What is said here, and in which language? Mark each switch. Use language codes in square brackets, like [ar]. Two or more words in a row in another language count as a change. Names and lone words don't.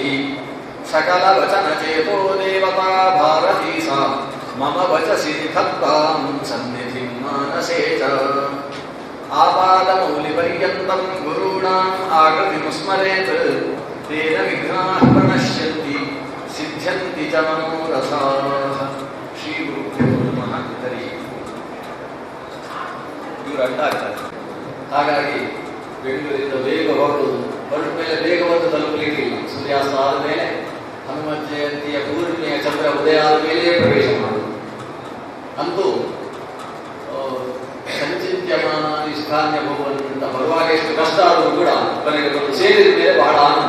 [sa] सकलवचनचेतो देवता भारती सा मम वचसि निधत्तां सन्निधिं मानसे च। आपादमौलिपर्यन्तं गुरूणाम् आकृतिमुस्मरेत् तेन विघ्नाः प्रणश्यन्ति सिद्ध्यन्ति च मनोरथाः। ಶ್ರೀಗುರುಭ್ಯೋ ನಮಃ. [kn] ಇವರು ಅಡ್ಡ ಆಗ್ತಾರೆ. ಹಾಗಾಗಿ ಬೆಂಗಳೂರಿಂದ ಬೇಗ ಹೊರಡುವುದು, ಹೊರಟ ಮೇಲೆ ಬೇಗ ಬಂದು ತಲುಪಲಿಕ್ಕಿಲ್ಲ. ಸೂರ್ಯಾಸ್ತ ಆದ ಮೇಲೆ ಹನುಮತ್ ಜಯಂತಿಯ ಪೂರ್ಣಿಮೆಯ ಚಂದ್ರ ಉದಯ ಆದ ಮೇಲೆಯೇ ಪ್ರವೇಶ ಮಾಡುವುದು. ಅಂತೂ ಸಂಚಿತ್ಯಮಾನ ನಿಷ್ಠಾನ್ಯ ಭವನ್ನಿಂದ ಬರುವಾಗ ಎಷ್ಟು ಕಷ್ಟ ಆದರೂ ಕೂಡ ಕೊನೆಗೆ ಬಂದು ಸೇರಿದ ಮೇಲೆ ಬಹಳ ಆನಂದ.